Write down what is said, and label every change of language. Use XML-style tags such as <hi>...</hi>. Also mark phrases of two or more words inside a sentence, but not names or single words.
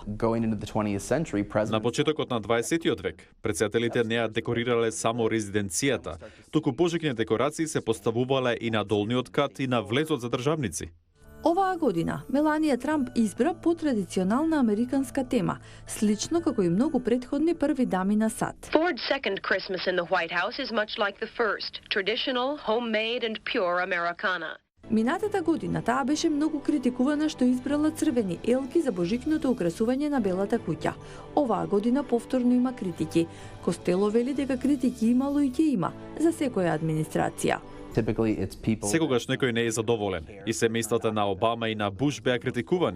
<mk>На почетокот на 20 век, председателите не ја декорирале само резиденцијата, туку божикни декорации се поставувале и на долниот кат и на влезот за државници. Оваа година Меланија Трамп избра потрадиционална американска тема, слично како и многу претходни први дами на САД.</mk> <en>Ford's second Christmas in the White House is much like the first, traditional, homemade and pure Americana.</en> <mk>Минатата година таа беше многу критикувана што избрала црвени елки за божикното украсување на Белата куќа. Оваа година повторно има критики. Костело вели дека критики имало и ќе има за секоја администрација. Секогаш некој не е задоволен и семејствата на Обама и на Буш беа критикувани.</mk>